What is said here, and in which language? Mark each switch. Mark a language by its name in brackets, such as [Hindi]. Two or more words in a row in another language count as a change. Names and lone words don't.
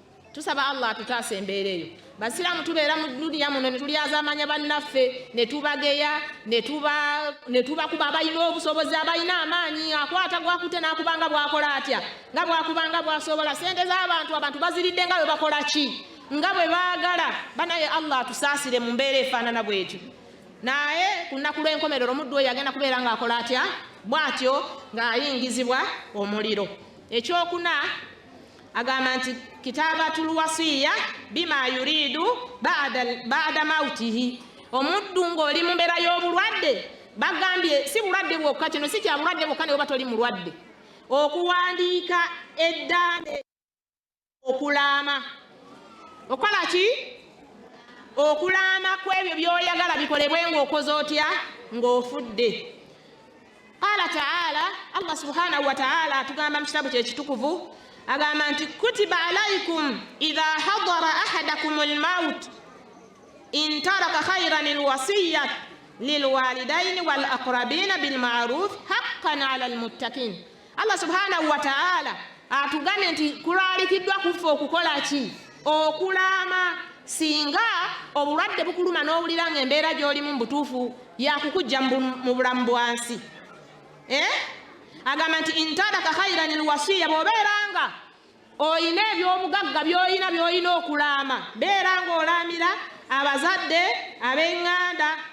[Ganda] tusaba Allah tutaase embeera eyo. Basiraamu tubeera mu duniya muno ne tulyazaamanya bannaffe ne tubageya ne tubakuba abalina obusobozi abalina amaanyi akwata gwakute n'akubanga bwakola atya nga bwakubanga bwasobola sente z'abantu baziridde nga bwe bakola ki nga bwe baagala banaye Allah tusaasire mu mbeera efaanana bwetyo. Naye ku lunaku lw'enkomerero omuddu oyo agenda kubeera ng'akola atya bw'atyo ng'ayingizibwa omuliro. Ekyokuna agamba nti [Arabic] كتابة الوصية بما يريد بعد موته. [Ganda] Omuddu ng'oli mu mbeera y'obulwadde bagambye si bulwadde bwokka, kino si kya bulwadde bwokka ne bwe toli mulwadde, okuwandiika eddambe okulaama. Okola ki? Okulaama ku ebyo by'oyagala bikolebwe ng'okoze otya ng'ofudde. [Arabic] قال تعالى الله سبحانه وتعالى [Ganda] atugamba mu kitabu kye kitukuvu agamba nti [Arabic] كتب عليكم إذا حضر أحدكم الموت إن ترك خيرا الوصية للوالدين والأقربين بالمعروف حقا على المتقين. الله سبحانه وتعالى [Ganda] atugambye nti kulalikiddwa kufa okukola ki? Okulaama. Singa obulwadde bukuluma n'owulira ng'embeera gy'olimu butuufu yakukujja mu bulamu bwansi. Agamba nti [Arabic] إن ترك خيرا الوصية, [Ganda] bw'obeeranga oyina ebyobugagga by'oyina okulaama, beera ng'olaamira abazadde ab'eŋŋanda.